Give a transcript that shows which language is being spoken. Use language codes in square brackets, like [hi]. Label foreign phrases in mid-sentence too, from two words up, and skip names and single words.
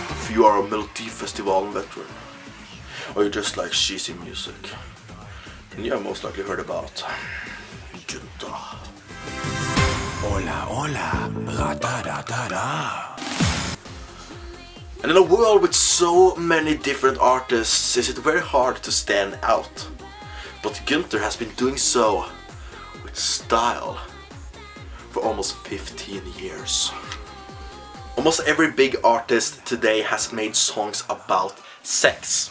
[en] you are a Melodifestivalen veteran, or you just like cheesy music, then you have most likely heard about Gunther. Hola, hola, ra-da-da-da-da. And in a world with so many different artists, is it very hard to stand out. But Gunther has been doing so with style for almost 15 years. Almost every big artist today has made songs about sex.